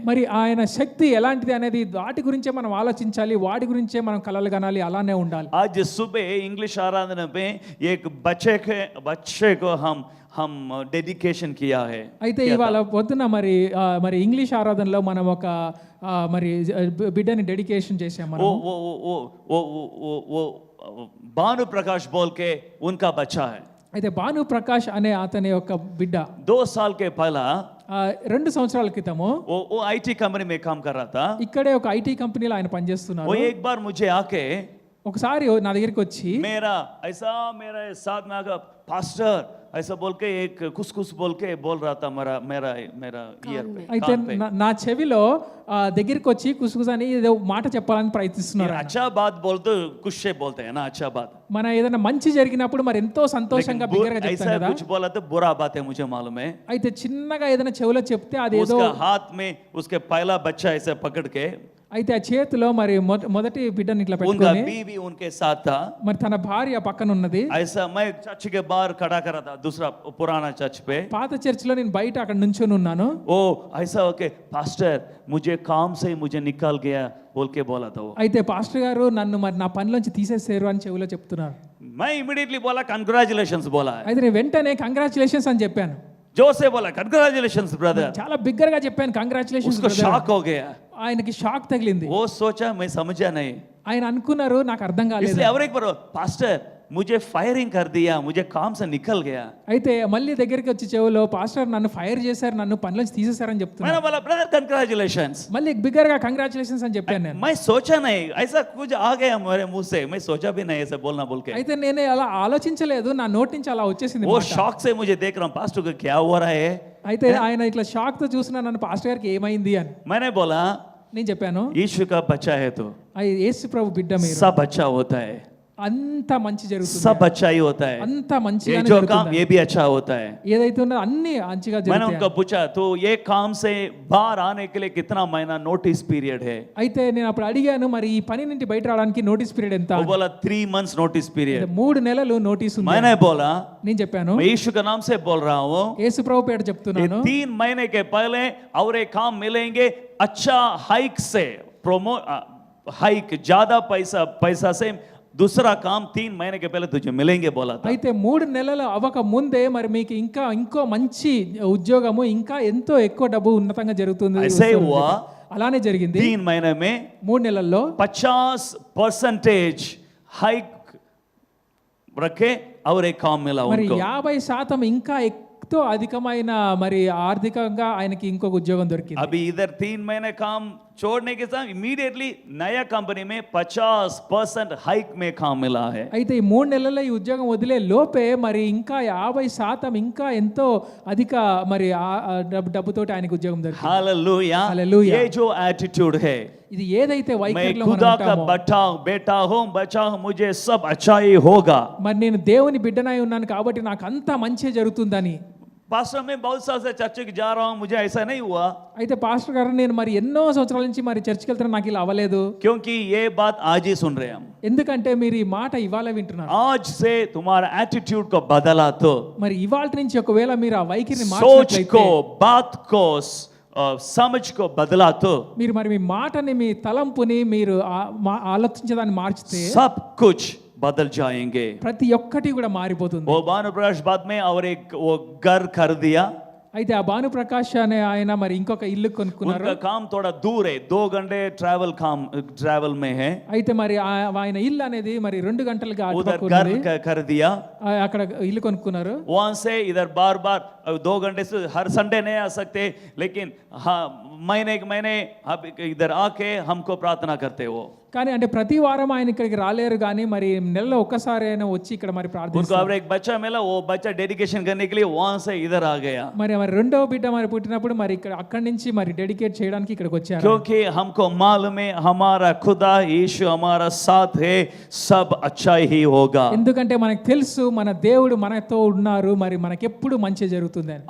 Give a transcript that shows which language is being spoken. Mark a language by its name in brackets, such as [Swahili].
[Telugu] మరి ఆయన శక్తి ఎలాంటిది అనేది వాటి గురించే మనం ఆలోచించాలి, వాటి గురించే మనం కలలు కనాలి, అలానే ఉండాలి. [Hindi] आज सुबह इंग्लिश आराधना में एक बच्चे को हम डेडिकेशन किया है. [Telugu] అయితే ఇవాళ పొద్దున మరి ఇంగ్లీష్ ఆరాధనలో మనం ఒక మరి బిడ్డని డెడికేషన్ చేసాం మనం. [Hindi] वो भानु प्रकाश बोल के उनका बच्चा है. [Telugu] అయితే భాను ప్రకాష్ అనే అతని యొక్క బిడ్డ [Hindi] 2 साल के पहला [Telugu] 2 సంవత్సరాల క్రితము [Hindi] वो आईटी कंपनी में काम कर रहा था. [Telugu] ఇక్కడే ఒక ఐటీ కంపెనీలో ఆయన పనిచేస్తున్నారు. [Hindi] वो एक बार मुझे आके [Telugu] ఒకసారి నా దగ్గరికి వచ్చి [Hindi] मेरे साथ में आकर पास्टर ऐसा बोल के एक कुछ बोल के बोल रहा था मेरा ईयर पे, [Telugu] అయితే [Hindi] कान पे. [Telugu] నా చెవిలో దగ్గరికి వచ్చి కుసుకుసని ఏదో మాట చెప్పాలని ప్రయత్నిస్తున్నారు. [Hindi] अच्छा बात बोलते कुछ से बोलते हैं ना, अच्छा बात. [Telugu] మన ఏదైనా మంచి జరిగినప్పుడు మరి ఎంతో సంతోషంగా బిగ్గరగా చెప్తాం [Hindi] ऐसा [Telugu] కదా. [Hindi] कुछ बोला तो बुरा बात है, मुझे मालूम है. [Telugu] అయితే చిన్నగా ఏదైనా చెవిలో చెప్తే అదేదో [Hindi] उसका हाथ में उसके पहला बच्चा ऐसे पकड़ के, [Telugu] అయితే ఆ చేతిలో మరి మొదటి బిడ్డని ఇట్లా [Hindi] उनका [Telugu] పెట్టుకొని [Hindi] बीवी उनके साथ था. [Telugu] మరి తన భార్య పక్కన ఉన్నది. [Hindi] ऐसा मैं चर्च के बाहर खड़ा करा था, दूसरा पुराना चर्च पे. [Telugu] పాత చర్చిలో నేను బయట అక్కడ నుంచొని ఉన్నాను. [Hindi] ओ ऐसा ओके पास्टर मुझे काम से मुझे निकाल गया बोल के बोला था वो. [Telugu] అయితే పాస్టర్ గారు నన్ను మరి నా పనిలోంచి తీసేసారు అని చెవిలో చెప్తున్నారు. [Hindi] मैं इमीडिएटली बोला कंग्रेचुलेशंस बोला है. [Telugu] అయితే నేను వెంటనే కంగ్రాచులేషన్స్ అని చెప్పాను. [Hindi] जोर से बोला कंग्रेचुलेशंस ब्रदर. [Telugu] చాలా బిగ్గరగా చెప్పాను కంగ్రాచులేషన్స్. [Hindi] उसको शॉक हो गया. [Telugu] ఆయనకి షాక్ తగిలింది. [Hindi] वो सोचा मैं समझा नहीं, [Telugu] ఆయన అనుకున్నారు నాకు అర్థం కాలేదు. [Hindi] इसलिए और एक बार पास्टर मुझे फायरिंग कर दिया, मुझे काम से निकल गया. [Telugu] అయితే మళ్ళీ దగ్గరికి వచ్చి చెవిలో పాస్టర్ నన్ను ఫైర్ చేశారు, నన్ను పనిలోంచి తీసేశారని చెప్తున్నారు. [Hindi] मैंने बोला ब्रदर कंग्रेचुलेशंस. [Telugu] మళ్ళీ బిగ్గరగా కంగ్రాచులేషన్స్ అని చెప్పాను నేను. [Hindi] मैं सोचा नहीं, ऐसा कुछ आ गया मेरे मुंह से, मैं सोचा भी नहीं ऐसा बोलना बोल के. [Telugu] అయితే నేను అలా ఆలోచించలేదు, నా నోటి నుంచి అలా వచ్చేసింది [Hindi] वो [Telugu] మాట. [Hindi] शॉक से मुझे देख रहा हूँ पास्टर को क्या हो रहा है. [Telugu] అయితే ఆయన ఇట్లా షాక్ తో చూసిన నన్ను పాస్టర్ గారికి ఏమైంది అని [Hindi] मैंने बोला [Telugu] నేను చెప్పాను. [Hindi] यीशु का बच्चा है तो [Telugu] యేసు ప్రభు బిడ్డ మీరు, [Hindi] सब अच्छा होता है, [Telugu] అంత మంచి జరుగుతుంది, [Hindi] सब अच्छा ही होता है. [Telugu] అంత [Hindi] ये [Telugu] మంచిగానే [Hindi] जो काम [Telugu] జరుగుతుంది. [Hindi] ये भी अच्छा होता है. [Telugu] ఏదైతే ఉన్నదో అన్ని మంచిగా [Hindi] मैंने [Telugu] జరుగుతాయి. [Hindi] उनको पूछा तो ये काम से बाहर आने के लिए कितना महीना नोटिस पीरियड है. [Telugu] అయితే నేను అప్పుడు అడిగాను మరి ఈ పని నుండి బయట రావడానికి నోటీస్ పీరియడ్ ఎంత? [Hindi] वो बोला 3 months नोटिस पीरियड. [Telugu] 3 నెలలు నోటీస్ ఉంది. [Hindi] मैंने बोला [Telugu] నేను చెప్పాను [Hindi] मैं यीशु के नाम से बोल रहा हूँ, [Telugu] యేసు ప్రభు పేరు [Hindi] ये [Telugu] చెప్తున్నాను. [Hindi] 3 महीने के पहले और एक काम मिलेंगे अच्छा हाइक से हाइक ज्यादा पैसा से दूसरा काम 3 महीने के पहले तुझे मिलेंगे बोला था. [Telugu] అయితే 3 నెలలు అవ్వక ముందే మరి మీకు ఇంకో మంచి ఉద్యోగము, ఇంకా ఎంతో ఎక్కువ డబ్బు ఉన్నతంగా జరుగుతుంది. [Hindi] ऐसे ही हुआ. [Telugu] అలానే జరిగింది. [Hindi] 3 महीने में [Telugu] 3 నెలల్లో [Hindi] 50% हाइक रखे और एक काम मिला [Telugu] మరి [Hindi] उनको. [Telugu] 50% ఇంకా ఎంతో అధికమైన మరి ఆర్థికంగా ఆయనకి ఇంకొక ఉద్యోగం దొరికింది. [Hindi] अभी इधर 3 महीने काम छोड़ने के साथ इमीडिएटली नया कंपनी में 50% हाइक में काम मिला है. [Telugu] అయితే ఈ 3 నెలల్లో ఈ ఉద్యోగం వదిలే లోపే మరి ఇంకా 50% ఇంకా ఎంతో అధిక మరి డబ్బుతోటి ఆయనకు ఉద్యోగం దొరికింది. [Hindi] हालेलुया. हालेलुया. ये जो एटीट्यूड है, [Telugu] ఇది ఏదైతే [Hindi] मैं [Telugu] వైఖరిలో [Hindi] खुदा का बेटा हूँ, बच्चा हूँ, मुझे सब अच्छा ही होगा. [Telugu] మరి నేను దేవుని బిడ్డనై ఉన్నాను కాబట్టి నాకు అంత మంచి జరుగుతుందని. [Hindi] पास्टर मैं बहुत साल से चर्च की जा रहा हूँ, मुझे ऐसा नहीं हुआ. [Telugu] అయితే పాస్టర్ గారు నేను మరి ఎన్నో సంవత్సరాల నుంచి మరి చర్చికి వెళ్తున్నా, నాకు ఇలా అవ్వలేదు. [Hindi] क्योंकि ये बात आज ही सुन रहे हैं हम. [Telugu] ఎందుకంటే మీరు ఈ మాట ఇవాళ వింటున్నారు. [Hindi] आज से तुम्हारा एटीट्यूड को बदला तो, [Telugu] మరి ఇవాళ నుంచి ఒకవేళ మీరు ఆ వైఖరిని [Hindi] सोच [Telugu] మార్చినట్లయితే, [Hindi] को, बात को, समझ को बदला तो [Telugu] మీరు మరి మీ మాటని, మీ తలంపుని మీరు ఆలోచించదాన్ని మార్చితే [Hindi] सब कुछ बदल जाएंगे. [Telugu] ప్రతి ఒక్కటి కూడా మారిపోతుంది. [Hindi] वो भानु प्रकाश बाद में और एक वो घर कर दिया. [Telugu] అయితే ఆ భానుప్రకాష్ అనే ఆయన మరి ఇంకొక ఇల్లు కొనుక్కున్నారు. [Hindi] उनका काम थोड़ा दूर है, 2 घंटे ट्रैवल में है. [Telugu] అయితే మరి ఆయన ఇల్లు అనేది మరి 2 గంటలుగా [Hindi] उधर घर कर दिया. [Telugu] అక్కడ ఇల్లు కొనుక్కున్నారు. [Hindi] वहां से इधर बार 2 घंटे से हर संडे नहीं आ सकते, लेकिन हाँ महीने अब इधर आके हमको प्रार्थना करते हो. [Telugu] కానీ అంటే ప్రతి వారం ఆయన ఇక్కడికి రాలేరు, కానీ మరి నెలలో ఒక్కసారి అయినా వచ్చి ఇక్కడ మరి [Hindi] उनको [Telugu] ప్రార్థిస్తారు. [Hindi] अब एक बच्चा मिला, वो बच्चा डेडिकेशन करने के लिए वहां से इधर आ गया. [Telugu] మరి రెండో బిడ్డ మరి పుట్టినప్పుడు మరి ఇక్కడ అక్కడి నుంచి మరి డెడికేట్ చేయడానికి ఇక్కడికి వచ్చారు. [Hindi] क्योंकि हमको मालूम है हमारा खुदा यीशु हमारा साथ है, सब अच्छा ही होगा. [Telugu] ఎందుకంటే మనకు తెలుసు మన దేవుడు మనతో ఉన్నారు, మరి మనకి ఎప్పుడు మంచి జరుగుతుంది అని.